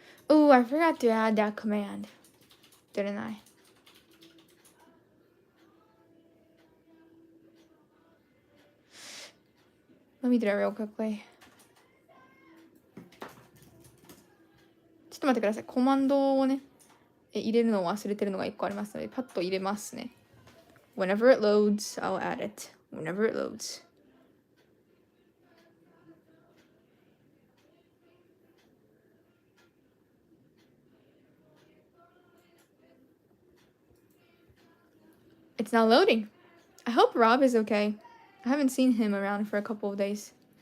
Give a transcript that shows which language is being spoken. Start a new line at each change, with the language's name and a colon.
English: Ooh, I forgot to add that command, didn't I? Let me do that real quickly.
Japanese: ちょっと待ってください。コマンドをね、入れるのを忘れてるのが1個ありますので、パッと入れますね。
English: Whenever it loads, I'll add it. Whenever it loads. It's not loading. I hope Rob is okay. I haven't seen him around for a couple of days.